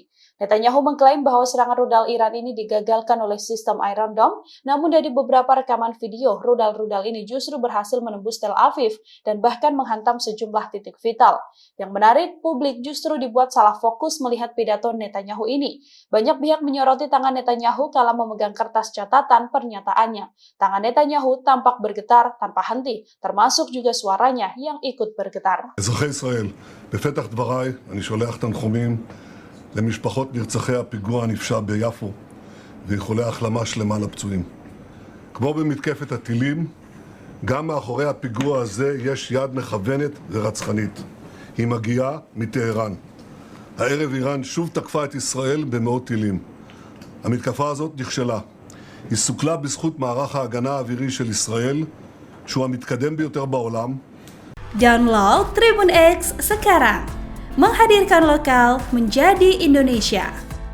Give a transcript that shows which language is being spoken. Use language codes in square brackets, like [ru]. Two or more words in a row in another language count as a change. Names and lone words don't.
[id] Netanyahu mengklaim bahwa serangan rudal Iran ini digagalkan oleh sistem Iron Dome, namun dari beberapa rekaman video, rudal-rudal ini justru berhasil menembus Tel Aviv dan bahkan menghantam sejumlah titik vital. Yang menarik, publik justru dibuat salah fokus melihat pidato Netanyahu ini. Banyak pihak menyoroti tangan Netanyahu kala memegang kertas catatan pernyataannya. Tangan Netanyahu tampak bergetar tanpa henti, termasuk juga suaranya yang ikut bergetar. [he] אזרחי ישראל, בפתח דבריי אני שולח תנחומים למשפחות נרצחי הפיגוע הנפשע ביפו ואיחולי החלמה שלמה לפצועים. כמו במתקפת הטילים, גם מאחורי הפיגוע הזה יש יד מכוונת ורצחנית. היא מגיעה מטהרן. הערב איראן שוב תקפה את ישראל במאות טילים. המתקפה הזאת נכשלה. היא סוכלה בזכות מערך ההגנה האווירי של ישראל, שהוא המתקדם ביותר בעולם. [id] Download Tribun X sekarang, menghadirkan lokal menjadi Indonesia.